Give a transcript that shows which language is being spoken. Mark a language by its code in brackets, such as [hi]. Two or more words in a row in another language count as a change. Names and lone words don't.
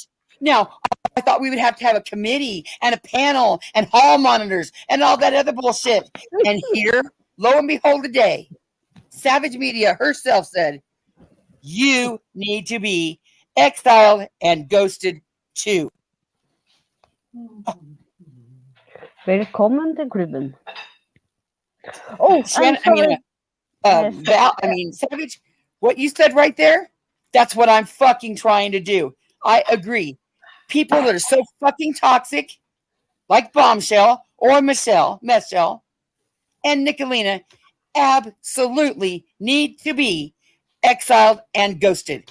[en] Now, I thought we would have to have a committee and a panel and hall monitors and all that other bullshit. And here, lo and behold, today, Savage Media herself said, you need to be exiled and ghosted too. [no] Velkommen til klubben. [en] Oh, Shannon, sorry. Savage, what you said right there, that's what I'm fucking trying to do. I agree. People that are so fucking toxic, like Bombshell or Michelle, and Nickalina, absolutely need to be exiled and ghosted.